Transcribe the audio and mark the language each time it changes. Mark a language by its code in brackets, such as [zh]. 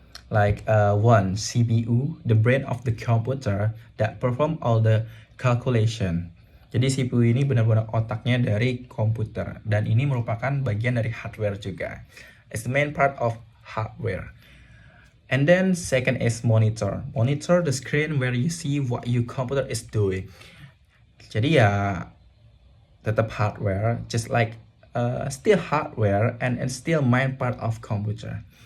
[en] Like one CPU, the brain of the computer that perform all the calculation. [id] Jadi CPU ini benar-benar otaknya dari komputer, dan ini merupakan bagian dari hardware juga. [en] It's the main part of hardware. And then second is monitor. Monitor the screen where you see what your computer is doing. [id] Jadi ya tetap [en] hardware, just like still hardware and still main part of computer.